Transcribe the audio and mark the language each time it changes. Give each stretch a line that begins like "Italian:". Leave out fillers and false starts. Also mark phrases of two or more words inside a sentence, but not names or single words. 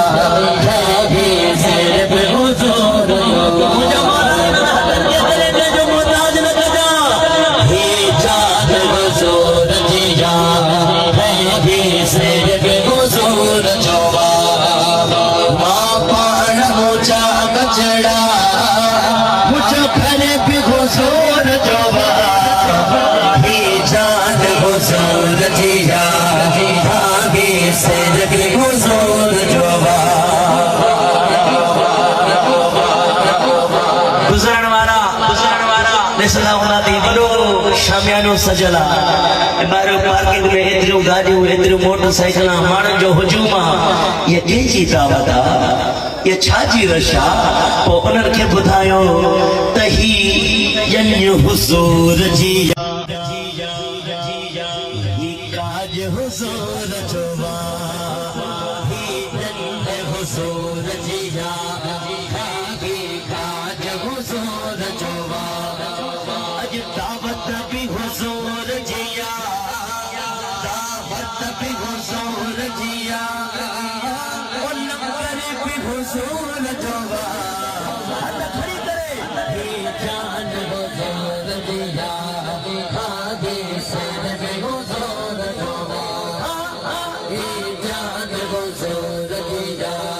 Sindhi: सिर पे हुजूर जोबा जो मोहताज न कजा ही जान हुजूर जिया सिर पे हुजूर जोबा मां पाण मुझा बचड़ा मुझो घर पे हुजूर जोबा जान हुजूर जिया सिर पे हुजूर जोबा गुजरण वारा ॾिसंदा हूंदा थी वॾो शामियानो सजल आहे ॿाहिरियों पार्किंग में एतिरियूं गाॾियूं एतिरियूं मोटरसाइकिल माण्हुनि जो हुजूम आहे इहा कंहिंजी दावत आहे इहा छाजी रश आहे पोइ उन्हनि खे ॿुधायो त ही ॼन हुजूर जिया काज हुजूर जोबा हुजूर जिया काज हुजूर जोबा अज दावत भी हुजूर जिया दावत भी हुजूर जिया लंगर भी हुजूर जोबा खड़ी करे जान हुजूर जिया सिर पे हुजूर जोबा जान हुजूर जिया